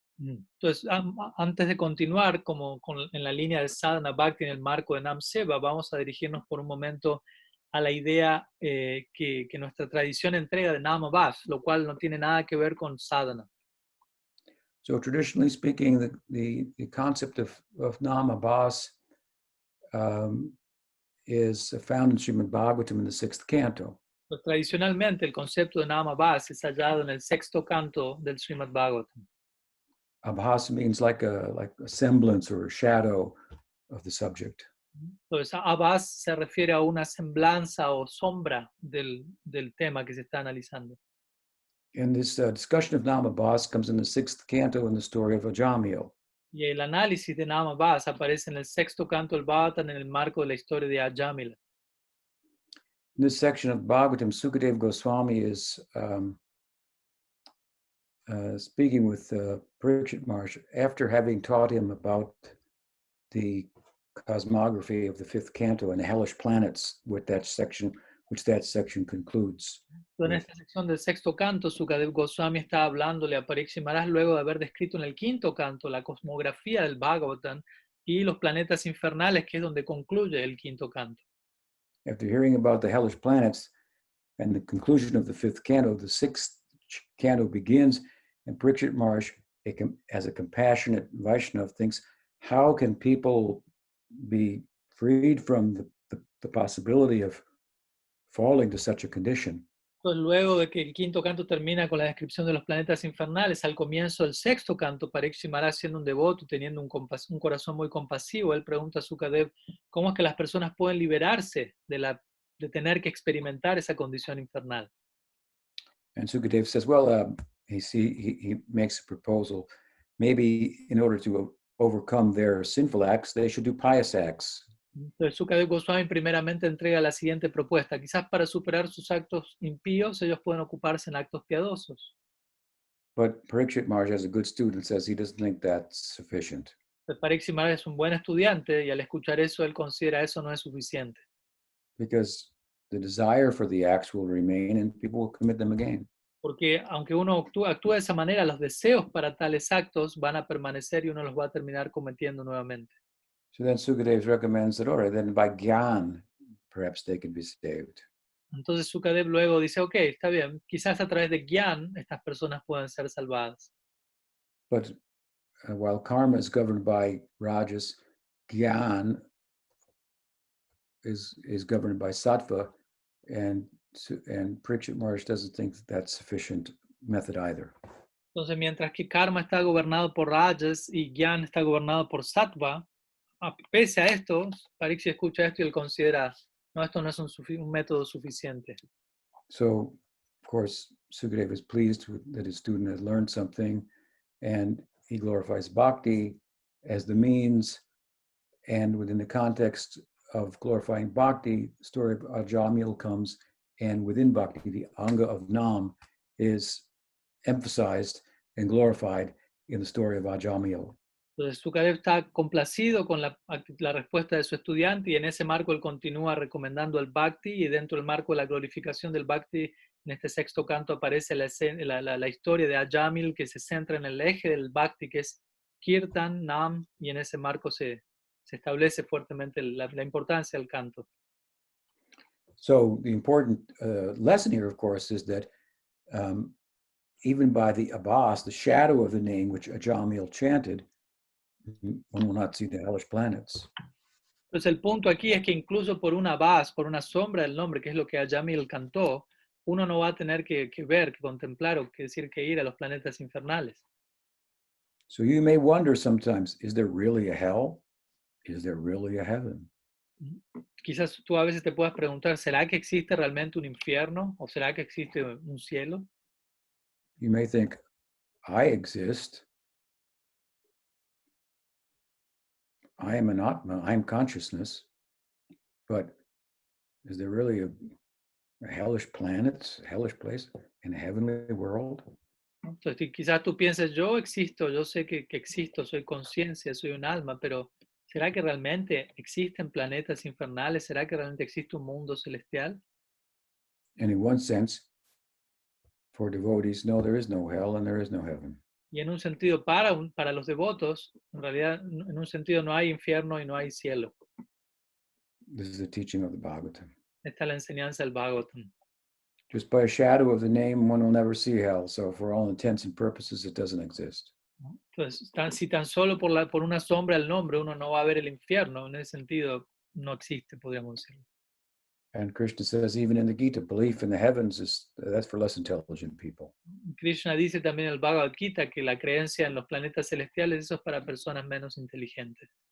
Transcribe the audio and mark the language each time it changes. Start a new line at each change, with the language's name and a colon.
Spanish: Entonces, antes de continuar en la línea de sadhana bhakti en el marco de Nam Seva, vamos a dirigirnos por un momento a la idea que nuestra tradición entrega de Namabhasa, lo cual no tiene nada que ver con sadhana.
English: So traditionally speaking, the concept of Namabhasa is found in Srimad Bhagavatam in the 6th canto.
Spanish: Pues, tradicionalmente, el concepto de Namabhasa es hallado en el 6º canto del Srimad Bhagavatam.
English: Abhasa means like a semblance or a shadow of the subject.
Spanish: Entonces, abhas se refiere a una semblanza o sombra del tema que se está analizando.
English: And this discussion of Namabhasa comes in the 6th canto in the story of Ajamil.
Spanish: Y el análisis de Namabhasa aparece en el 6º canto del Bhagavatam en el marco de la historia de Ajamila.
English: In this section of Bhagavatam, Sukadeva Goswami is speaking with Parikshit Maharaj after having taught him about the cosmography of the 5th canto and the hellish planets, which that section concludes.
Spanish: En esta sección del 6º canto, Sukadeva Goswami está hablándole a Parikshit Maharaj luego de haber descrito en el 5º canto la cosmografía del Bhagavatam y los planetas infernales, que es donde concluye el 5º canto.
English: After hearing about the hellish planets, And the conclusion of the fifth canto, the sixth canto begins, and Parikshit Maharaj, as a compassionate Vaishnava, thinks, how can people be freed from the possibility of falling to such a condition?
Spanish: Entonces, luego de que el quinto canto termina con la descripción de los planetas infernales, al comienzo del sexto canto, Parikshit Maharaj, siendo un devoto, teniendo un corazón muy compasivo, él pregunta a Sukadev cómo es que las personas pueden liberarse de tener que experimentar esa condición infernal.
English: And Sukadev says, well, he makes a proposal. Maybe in order to overcome their sinful acts, they should do pious acts.
Spanish: Entonces, Sukadev Goswami primeramente entrega la siguiente propuesta. Quizás para superar sus actos impíos, ellos pueden ocuparse en actos piadosos.
English: But Parikshit Maharaj, as a good student, says he doesn't think that's sufficient.
Spanish: Parikshit Maharaj es un buen estudiante y al escuchar eso, él considera eso no es suficiente.
English: Because the desire for the acts will remain and people will commit them again.
Spanish: Porque aunque uno actúa de esa manera, los deseos para tales actos van a permanecer y uno los va a terminar cometiendo nuevamente.
English: So then Sukadev recommends that, all right, then by Gyan, perhaps they could be saved.
Spanish: Entonces Sukadev luego dice, ok, está bien, quizás a través de Gyan estas personas puedan ser salvadas.
English: But while karma is governed by Rajas, Gyan is governed by Sattva, and Parikshit Maharaj doesn't think that's sufficient method either.
Spanish: Entonces, mientras que karma está gobernado por Rajas y Gyan está gobernado por Sattva, pese a esto, Parikshit escucha esto y él considera, no, esto no es un método suficiente.
English: So, of course, Sukadev is pleased that his student had learned something, and he glorifies bhakti as the means. And within the context of glorifying bhakti, the story of Ajamil comes, and within bhakti, the anga of Nam is emphasized and glorified in the story of Ajamil.
Spanish: Entonces, Sukadev está complacido con la respuesta de su estudiante y en ese marco él continúa recomendando el Bhakti y dentro del marco de la glorificación del Bhakti, en este sexto canto aparece la historia de Ajamil que se centra en el eje del Bhakti que es Kirtan, Nam y en ese marco se establece fuertemente la importancia del canto.
English: So the important lesson here, of course, is that even by the Abbas, the shadow of the name which Ajamil chanted, one will not see the hellish planets.
Spanish: Entonces el punto aquí es que incluso por una base, por una sombra del nombre, que es lo que Ajamil cantó, uno no va a tener que ver, que contemplar o que decir que ir a los planetas infernales.
English: So you may wonder sometimes, is there really a hell? Is there really a heaven?
Spanish: Quizás tú a veces te puedas preguntar, ¿será que existe realmente un infierno? ¿O será que existe un cielo?
English: You may think, I exist. I am an Atma, I am consciousness. But is there really a hellish planet, a hellish place, in a heavenly world?
Spanish: Entonces, quizás tú pienses, yo existo, yo sé que existo, soy conciencia, soy un alma, pero ¿será que realmente existen planetas infernales? ¿Será que realmente existe un mundo celestial?
English: And in one sense, for devotees, no, there is no hell and there is no heaven.
Spanish: Y en un sentido, para los devotos, en realidad, en un sentido no hay infierno y no hay cielo.
English: This is the teaching of the Bhagavatam.
Spanish: Esta es la enseñanza del Bhagavatam.
English: Just by a shadow of the name, one will never see hell. So for all intents and purposes, it doesn't exist.
Spanish: Entonces, si tan solo por una sombra del nombre uno no va a ver el infierno, en ese sentido no existe, podríamos decirlo.
English: And Krishna says, even in the Gita, belief in the heavens that's for less intelligent people.
Spanish: Krishna dice también en el Bhagavad Gita que la creencia en los planetas celestiales eso es para personas menos inteligentes.